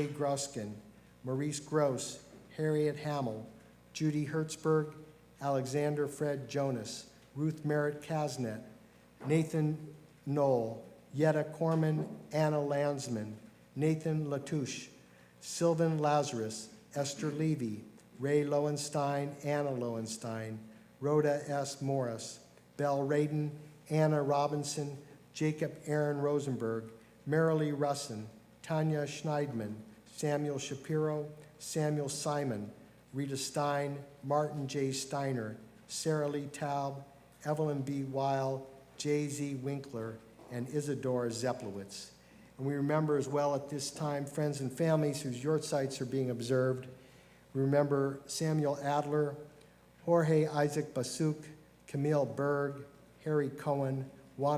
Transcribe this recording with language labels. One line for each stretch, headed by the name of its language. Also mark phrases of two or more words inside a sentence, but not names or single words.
English: Gruskin, Maurice Gross, Harriet Hamill, Judy Hertzberg, Alexander Fred Jonas, Ruth Merritt Kasnet, Nathan Knoll, Yetta Corman, Anna Landsman, Nathan Latouche, Sylvan Lazarus, Esther Levy, Ray Lowenstein, Anna Lowenstein, Rhoda S. Morris, Belle Radin, Anna Robinson, Jacob Aaron Rosenberg, Marilee Russin, Tanya Schneidman, Samuel Shapiro, Samuel Simon, Rita Stein, Martin J. Steiner, Sarah Lee Taub, Evelyn B. Weil, J.Z. Winkler, and Isadora Zeplowitz. And we remember as well at this time friends and families whose
Yiddish: yortsites
English: are being observed. We remember Samuel Adler, Jorge Isaac Basuk, Camille Berg, Harry Cohen, Juana